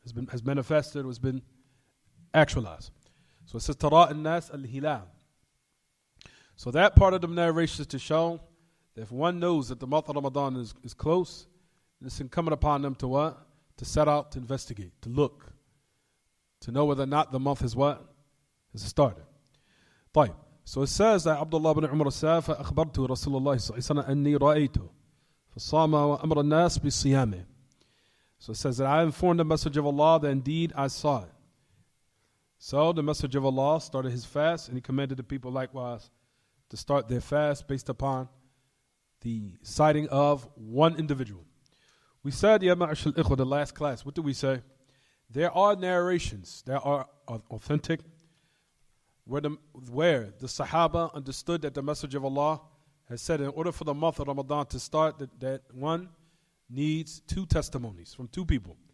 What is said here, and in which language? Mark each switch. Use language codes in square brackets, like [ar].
[en] Has manifested or has been actualized. So it says Tara an-nas al-hilal. So that part of the narration is to show that if one knows that the month of Ramadan is close, it's incumbent upon them to what? To set out to investigate, to look, to know whether or not the month has what? Has started. [ar] طيب. [en] So it says that Abdullah ibn Umar said, [ar] فأخبرت رسول الله صلى الله عليه وسلم أني رأيته فصام وأمر الناس بصيامه. [en] So it says that I informed the Messenger of Allah that indeed I saw it. So the Messenger of Allah started his fast and he commanded the people likewise to start their fast based upon the sighting of one individual. We said, Ya ma'ashal ikhwa, the last class, what did we say? There are narrations that are authentic where the Sahaba understood that the Messenger of Allah has said in order for the month of Ramadan to start, that one needs two testimonies from two people.